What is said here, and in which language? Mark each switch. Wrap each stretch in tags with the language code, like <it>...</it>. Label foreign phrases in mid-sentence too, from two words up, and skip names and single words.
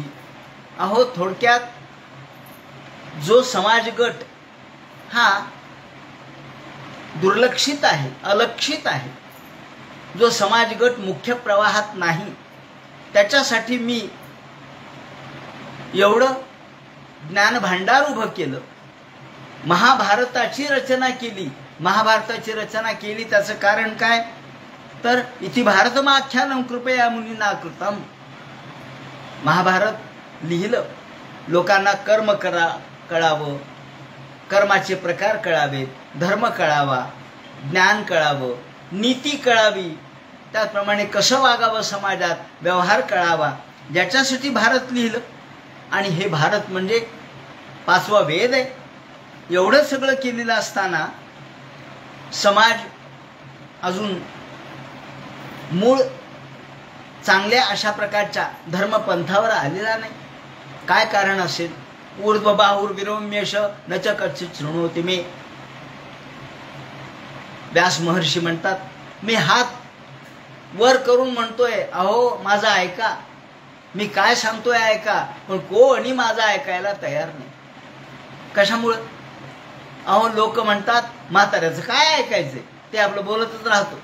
<mr>अहो थोडक्यात जो समाजगट हा दुर्लक्षित आहे, अलक्षित आहे, जो समाजगट मुख्य प्रवाहात नाही, त्याच्यासाठी मी एवढं ज्ञान भांडार उभं केलं। महाभारताची रचना केली। महाभारताची रचना केली त्याचं कारण काय तर</mr> <sa>इति भारतमाख्यानं कृपया मुनीना कृतम।</sa> <mr>महाभारत लिहिलं, लोकांना कर्म कळावं, कर्माचे प्रकार कळावेत, धर्म कळावा, ज्ञान कळावं, नीती कळावी, त्याचप्रमाणे कसं वागावं समाजात, व्यवहार कळावा, ज्याच्यासाठी भारत लिहिलं। आणि हे भारत म्हणजे 5वा वेद आहे। एवढं सगळं केलेलं असताना समाज अजून मूळ चांगल्या अशा प्रकारच्या धर्मपंथावर आलेला नाही। काय कारण असेल?</mr> <sa>ऊर्ध्वबाहुर्विरोम्येष न च कच्चित् शृणोति मे।</sa> <mr>व्यास महर्षी म्हणतात, मी हात वर करून म्हणतोय, अहो माझा ऐका, मी काय सांगतोय ऐका, पण कोणी माझा ऐकायला तयार नाही। कशामुळं? अहो लोक म्हणतात म्हाताऱ्याचं काय ऐकायचंय, ते आपलं बोलतच राहतो।</mr>